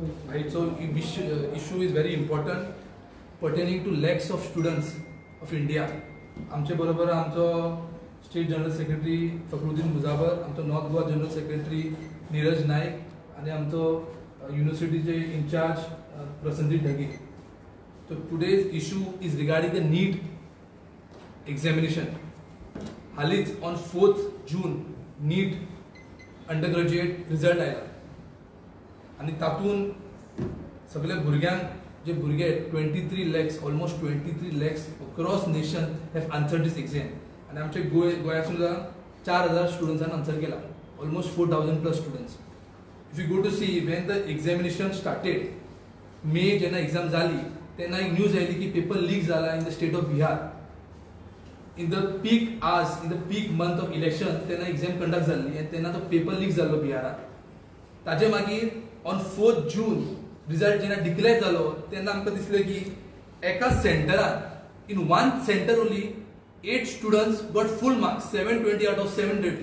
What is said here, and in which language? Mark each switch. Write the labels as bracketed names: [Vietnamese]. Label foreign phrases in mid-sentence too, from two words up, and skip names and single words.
[English] right? So issue is very important pertaining to lakhs of students of India. [Konkani] आमचे बरोबर आमचो स्टेट जनरल सेक्रेटरी फखरुद्दीन मुजावर, आमचो नॉर्थ गोवा जनरल सेक्रेटरी नीरज नायक आणि आमचो युनिव्हर्सिटीचे इंचार्ज प्रसन्नजीत ढगे. [English] So today's issue is regarding the NEET examination. हालीच on 4th June NEET undergraduate result [Konkani] आयला आणि तातून सगळे भुरग्यांक जे भुरगे [English] 23 lakhs almost 23 lakhs across nation have answered this exam. [Konkani] आणि आमचे गोंया सुद्दां 4000 स्टुडंट्सांनी आन्सर केला, [English] almost 4000 plus students. If you go to see when the examination started, [Konkani] मे जेन्ना एग्जाम जाली तेन्ना एक न्यूज आयली की [English] paper leak [Konkani] जाला [English] in the state of Bihar. in the peak hours, in the peak month of election [Konkani] तेन्ना [English] exam conduct [Konkani] जाल्ली आनी तेन्ना तो [English] paper leak [Konkani] जाल्लो बिहारात. ताजे मागीर [English] on 4th June result [Konkani] जेन्ना डिक्लेअर जालो तेन्ना आमकां दिसलें की एका सेंटरान [English] in one centre only 8 students got full marks, 720 out of 730.